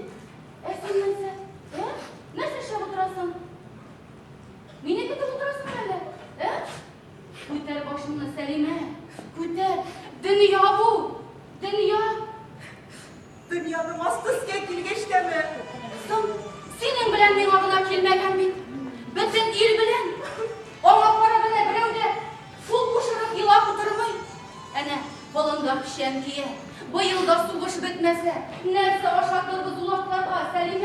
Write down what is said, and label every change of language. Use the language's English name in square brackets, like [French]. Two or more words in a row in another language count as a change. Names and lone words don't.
[Tatar] Син нәрсә? Нәрсә эшләп утырасың? Мине көтеп утырасың әле? Күтәр башыңны, Сәлимә. Күтәр. Дөнья бу. Дөнья. Dünyanın astısıya kilgeçtemi. Синең белән миңа гына килмәгән бит. Бөтен ил белән. Аңа караганда берәү дә шул кушырып елап утырмый. Әнә, болында пишән кия. Быел да сугыш бетмәсә, нәрсә ашатырбыз улакларга, Сәлимә?